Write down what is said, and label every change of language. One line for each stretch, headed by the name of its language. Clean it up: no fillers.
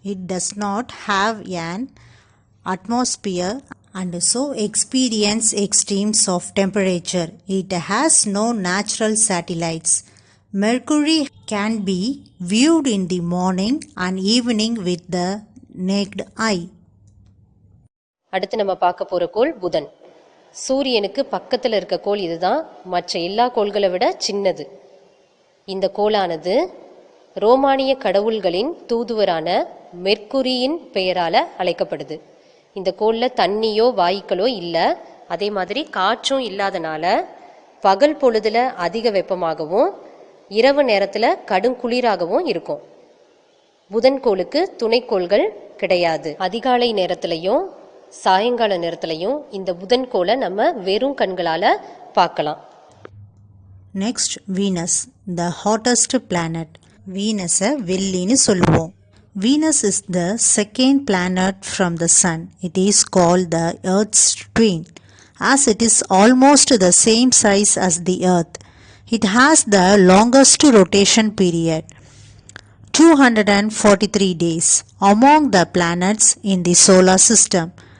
English: It does not have an atmosphere and so experience extremes of temperature. It has no natural satellites. Mercury can be viewed in the morning and evening with the naked eye.
Tamil: அடுத்து நம்ம பார்க்க போற கோள் புதன். சூரியனுக்கு பக்கத்தில் இருக்க கோள் இதுதான். மற்ற எல்லா கோள்களை விட சின்னது. இந்த கோளானது ரோமானிய கடவுள்களின் தூதுவரான மெர்க்குரியின் பெயரால அழைக்கப்படுது. இந்த கோளில் தண்ணியோ வாயுக்களோ இல்லை. அதே மாதிரி காற்றும் இல்லாதனால பகல் பொழுதுல அதிக வெப்பமாகவும் இரவு நேரத்தில் கடும் குளிராகவும் இருக்கும். புதன்கோளுக்கு துணைக்கோள்கள் கிடையாது. அதிகாலை நேரத்திலையும் சாயங்கால நேரத்திலையும் இந்த புதன்கோளை நம்ம வெறும் கண்களால பார்க்கலாம்.
English: Next, Venus, the hottest planet.
Tamil: Venus வெள்ளின்னு சொல்லுவோம்.
English: Venus is the second planet from the Sun. It is called the Earth's twin, as it is almost the same size as the Earth. It has the longest rotation period, 243 days, among the planets in the solar system.